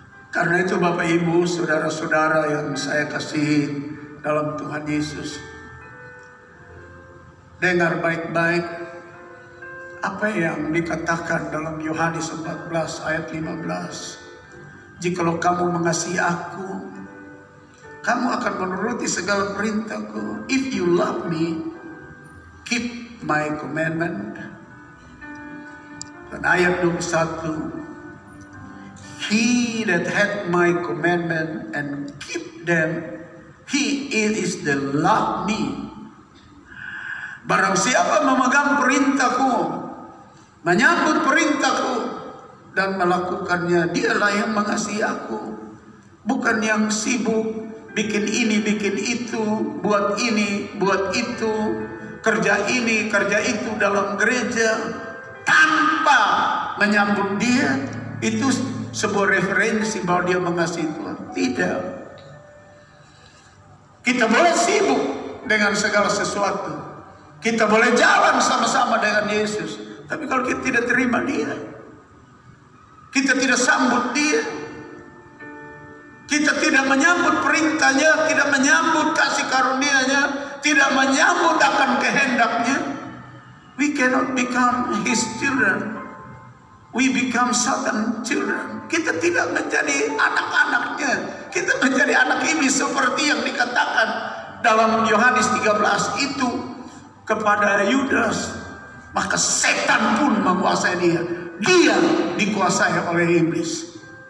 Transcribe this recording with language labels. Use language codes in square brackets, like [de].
[id] Karena itu Bapak Ibu, saudara-saudara yang saya kasihi dalam Tuhan Yesus, dengar baik-baik apa yang dikatakan dalam Yohanes 14 ayat 15. Jikalau kamu mengasihi aku, kamu akan menuruti segala perintahku. [en] If you love me, keep my commandment. [id] Dan ayat 21, [en] he that hath my commandment and keep them, he it is that love me. [id] Barang siapa memegang perintahku, menyambut perintahku, dan melakukannya, dialah yang mengasihi aku. Bukan yang sibuk bikin ini, bikin itu, buat ini, buat itu, kerja ini, kerja itu dalam gereja, tanpa menyambut dia. Itu sebuah referensi bahwa dia mengasihi Tuhan. Tidak. Kita boleh sibuk dengan segala sesuatu, kita boleh jalan sama-sama dengan Yesus, tapi kalau kita tidak terima dia, kita tidak sambut dia, kita tidak menyambut perintahnya, tidak menyambut kasih karunia-Nya, tidak menyambut akan kehendaknya, [en] we cannot become his children. We become Satan children. [id] Kita tidak menjadi anak-anaknya, kita menjadi anak iblis seperti yang dikatakan dalam Yohanes 13 itu kepada Yudas. Maka setan pun menguasai dia. Dia dikuasai oleh iblis.